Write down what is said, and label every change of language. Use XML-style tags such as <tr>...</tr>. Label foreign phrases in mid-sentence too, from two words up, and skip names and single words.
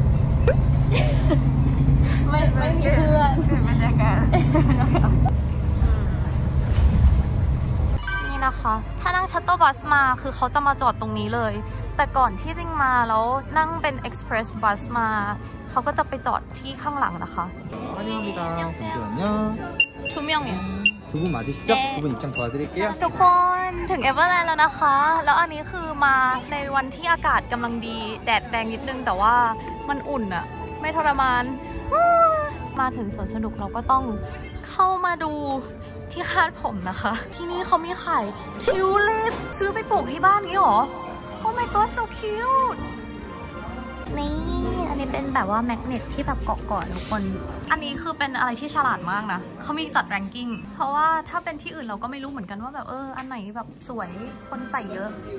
<th>ไม่มีเพื่อนบรรยากาศนี่นะคะถ้านั่งชัตเตอร์บัสมาคือเขาจะมาจอดตรงนี้เลยแต่ก่อนที่จริงมาแล้วนั่งเป็น</th> <en>Express Bus</en> <th>มาเขาก็จะไปจอดที่ข้างหลังนะคะ</th> <ko>두 분 맞으시죠? 두 분 입장 도와드릴게요.</ko> <th>ทุกคนถึงเอเวอร์แลนด์แล้วนะคะแล้วอันนี้คือมาในวันที่อากาศกำลังดีแดดแรงนิดนึงแต่ว่า มันอุ่นอะไม่ทรมานมาถึงสวนสนุกเราก็ต้องเข้ามาดูที่คาดผมนะคะที่นี่เขามีขายทิวลิปซื้อไปปลูกที่บ้านนี้หรอ</th> <en>Oh my god so cute</en> <th>นี่อันนี้เป็นแบบว่าแมกเนตที่แบบเกาะๆทุกคนอันนี้คือเป็นอะไรที่ฉลาดมากนะเขามีจัดแรงกิ้งเพราะว่าถ้าเป็นที่อื่นเราก็ไม่รู้เหมือนกันว่าแบบอันไหนแบบสวยคนใส่เยอะ</th>